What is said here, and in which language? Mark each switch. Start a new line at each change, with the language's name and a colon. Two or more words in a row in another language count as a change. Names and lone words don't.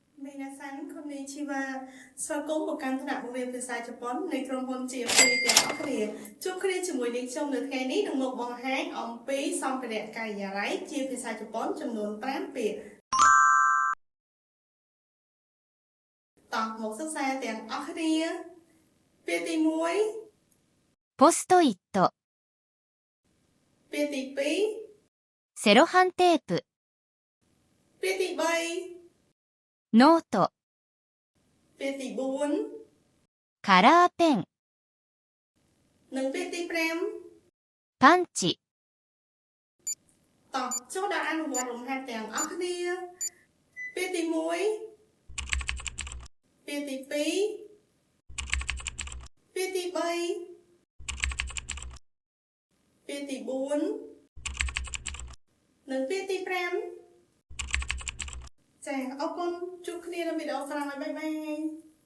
Japanese: みなさんこんにちは
Khmer: ស្វាគមន៍មកកាន់ថ្នាក់បង្រៀនភាសាជប៉ុននៃក្រុមហ៊ុន GFA ទាំងអស់គ្នាជួបគ្នាជាមួយនាងខ្ញុំនៅថ្ងៃនេះនឹងមកបង្ហាញអំពីសម្ភារៈការិយាល័យជាភាសាជប៉ុនចំនួន5ពាក្យតោះមកសិក្សាទាំងអស់គ្នាពាក្យទី1
Japanese: ポストイット、
Khmer: ពាក្យទី2
Japanese: セロハンテープ、
Khmer: ពាក្យទី3
Japanese: ノート、
Khmer: ពាក្យទី4
Japanese: カラーペン、
Khmer: និងពាក្យទី5
Japanese: パンチ。
Khmer: តោះចូលដល់អនុវត្តលំហាត់ទាំងអស់គ្នាពាក្យទី1ពាក្យទី2ពាក្យទី3ពាក្យទី4និងពាក្យទី5ចា៎អរគុណជួបគ្នានៅវីដេអូក្រោយ
English: bye bye